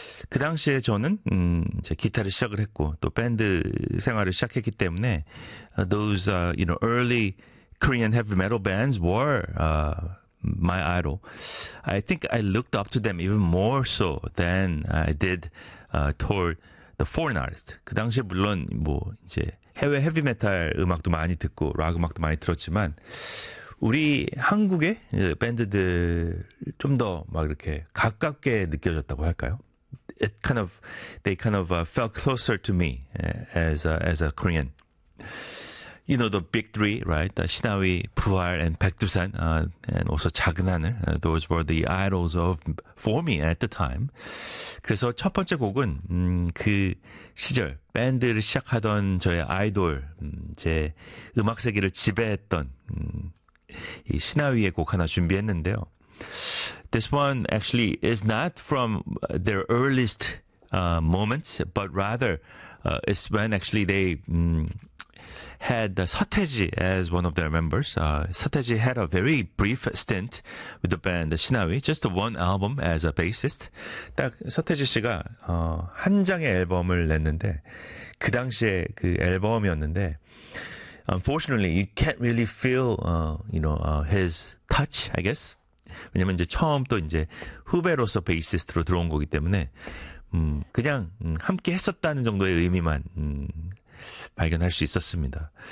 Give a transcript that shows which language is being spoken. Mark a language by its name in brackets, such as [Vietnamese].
[Korean] 그 당시에 저는 이제 기타를 시작을 했고 또 밴드 생활을 시작했기 때문에 [English] those you know early Korean heavy metal bands were my idol. I think I looked up to them even more so than I did toward the foreign artists. [Korean] 그 당시에 물론 뭐 이제 해외 헤비 메탈 음악도 많이 듣고 락 음악도 많이 들었지만 우리 한국의 밴드들 좀 더 막 이렇게 가깝게 느껴졌다고 할까요? [English] It kind of, they kind of felt closer to me as a Korean. You know the big three, right? The 신하위, 부활, and 백두산, and also 작은 하늘. Those were the idols of for me at the time. [Korean] 그래서 첫 번째 곡은 그 시절 밴드를 시작하던 저의 아이돌, 제 음악 세계를 지배했던. 이 신하위의 곡 하나 준비했는데요. [English] This one actually is not from their earliest moments, but rather it's when actually they had Seo-taeji as one of their members. Seo-taeji had a very brief stint with the band the 신하위, just one album as a bassist. [Korean] 딱 서태지 씨가 한 장의 앨범을 냈는데 그 당시에 그 앨범이었는데. [English] Unfortunately, you can't really feel, you know, his touch, I guess. [Korean] 왜냐면 이제 처음 또 이제 후배로서 베이시스트로 들어온 거기 때문에, 그냥 함께 했었다는 정도의 의미만 발견할 수 있었습니다.